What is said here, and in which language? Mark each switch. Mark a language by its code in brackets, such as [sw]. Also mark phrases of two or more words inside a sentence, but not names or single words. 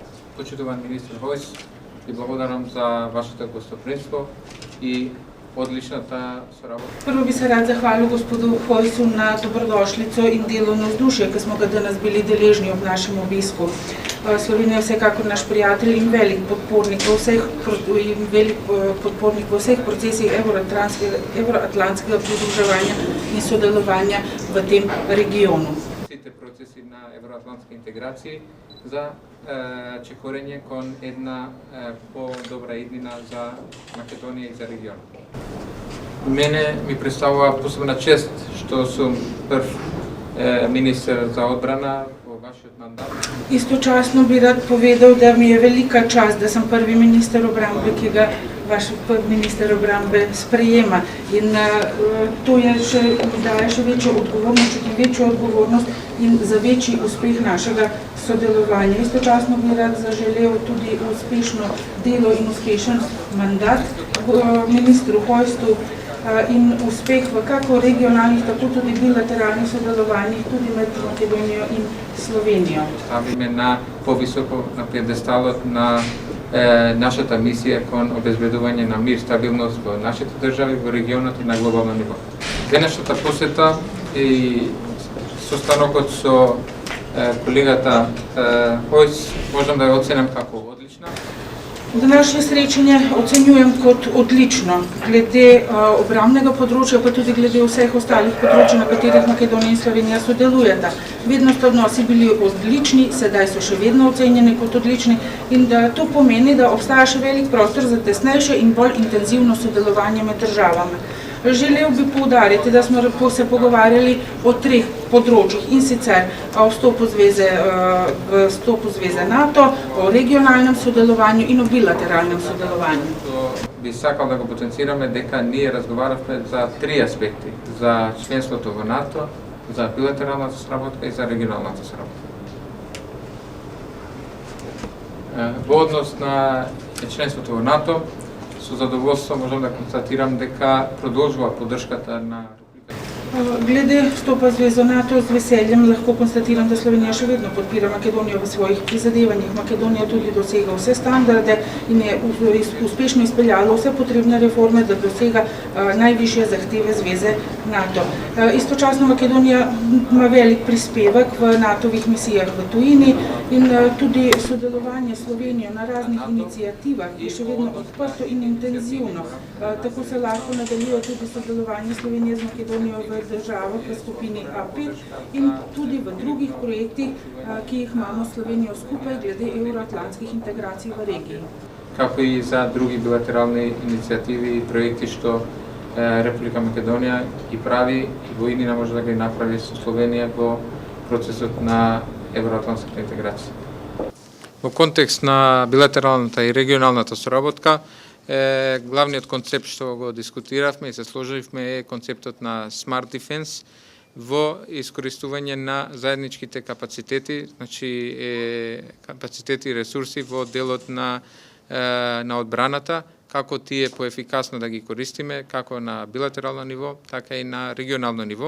[mk] Почитуван министр Хойс, и благодарам за вашето гостоприемство и одличната соработа. [sl] Prvo bi se rad zahvalil gospodu Hojsu na dobrodošlico in delovno vzdušje, ki smo ga danes bili deležni ob našem obisku. Slovenija je vsekakor naš prijatelj in velik podpornik v vseh procesih evroatlantskega pridruževanja in sodelovanja v tem regionu. [mk] Сите процеси на евроатлантска интеграција за чекорење кон една по-добра иднина за Македонија и за регионот. Мене ми представува посебна чест што сум прв министер за одбрана во вашиот мандат. [sl] Istočasno bi rad povedal, da mi je velika čast, da sem prvi minister obrambe, ki ga vaš minister obrambe sprejema. In to daje še večjo odgovornost in za večji uspeh našega sodelovanja. Istočasno bi rad zaželel tudi uspešno delo in uspešen mandat ministru Hojsu in uspeh v kako regionalnih, tako tudi bilateralnih sodelovanjih, tudi med Makedonijo in Slovenijo. [mk] Ставиме на повисоко на пиедесталот на нашата мисија кон обезбедување на мир, стабилност во нашите држави, во регионот и на глобално ниво. Денешната посета и состанокот со колегата Хойс можам да ја оценам како одлична. [sl] Današnje srečanje ocenjujem kot odlično, glede obrambnega področja, pa tudi glede vseh ostalih področij, na katerih Makedonija in Slovenija sodelujeta. Vedno sta odnosi bili odlični, sedaj so še vedno ocenjeni kot odlični in da to pomeni, da obstaja še velik prostor za tesnejše in bolj intenzivno sodelovanje med državami. Želel bi poudariti, da smo se pogovarjali o treh področjih in sicer o vstopu zveze NATO, o regionalnem sodelovanju in o bilateralnem sodelovanju. [mk] Би сакал да го потенцираме дека ние разговаравме за три аспекти: за членството во НАТО, за билатералната соработка и за регионалната соработка. Во однос на членството во НАТО, со задоволство можам да констатирам дека продолжува поддршката на [sl] Glede vstopa v zvezo NATO, z veseljem lahko konstatiram, da Slovenija še vedno podpira Makedonijo v svojih prizadevanjih. Makedonija tudi dosega vse standarde in je uspešno izpeljala vse potrebne reforme, da dosega najvišje zahteve zveze NATO. Istočasno Makedonija ima velik prispevek v NATO-vih misijah v tujini in tudi sodelovanje Slovenijo na raznih inicijativah je še vedno odprto in intenzivno. Tako se lahko nadaljuje tudi sodelovanje Slovenije z Makedonijo v državah v skupini A5 in tudi v drugih projektih, ki jih imamo s Slovenijo skupaj glede evroatlantskih integracij v regiji. [mk] Како и за други билатерални иницијативи и проекти што Република Македонија ги прави и во иднина може да ги направи со Словенија во процесот на евроатлантската интеграција. Во контекст на билатералната и регионалната соработка, главниот концепт што го дискутиравме и се сложивме е концептот на [en] Smart Defense [mk] во искористување на заедничките капацитети, значи капацитети и ресурси во делот на одбраната, како тие поефикасно да ги користиме, како на билатерално ниво, така и на регионално ниво.